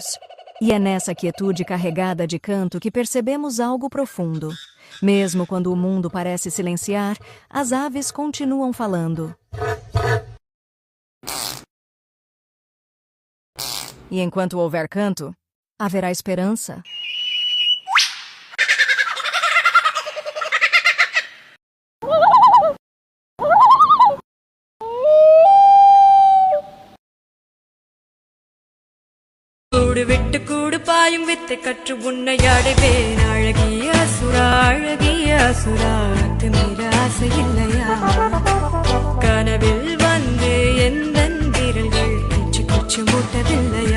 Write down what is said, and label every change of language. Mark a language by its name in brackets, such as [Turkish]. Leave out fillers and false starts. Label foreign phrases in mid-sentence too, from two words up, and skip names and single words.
[Portuguese] E é nessa quietude carregada de canto que percebemos algo profundo. Mesmo quando o mundo parece silenciar, as aves continuam falando. E enquanto houver canto, haverá esperança. [Tamil] கூடு விட்டு கூடு பாயும் வித்தை கற்று உன்னையாடுவேன் அழகிய அசுரா மீற ஆசை இல்லையா கனவில் வந்து எந்த விரல்கள் கிச்சு கிச்சு மூட்டதில்லையா